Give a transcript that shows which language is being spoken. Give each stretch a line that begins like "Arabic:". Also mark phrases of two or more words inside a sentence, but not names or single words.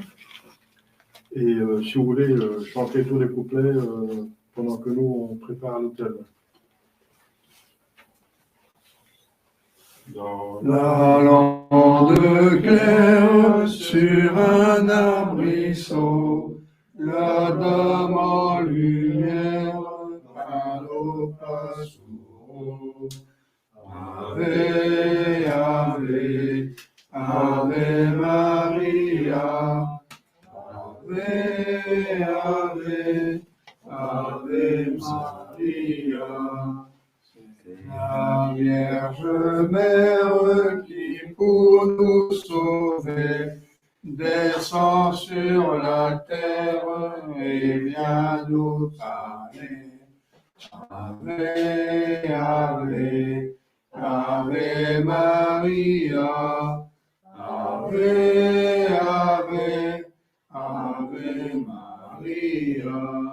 French: Et si vous voulez chanter tous les couplets pendant que nous on prépare l'hôtel. Dans La lande claire sur un arbrisseau, la dame en lumière, Palo Pasuro.
Latin: Ave, Ave, Ave Maria, Ave, Ave, Ave Maria.
French: La Vierge Mère qui pour nous sauver descend sur la terre et vient nous parler.
Latin: Ave, Ave, Ave Maria, Ave, Ave, Ave Maria.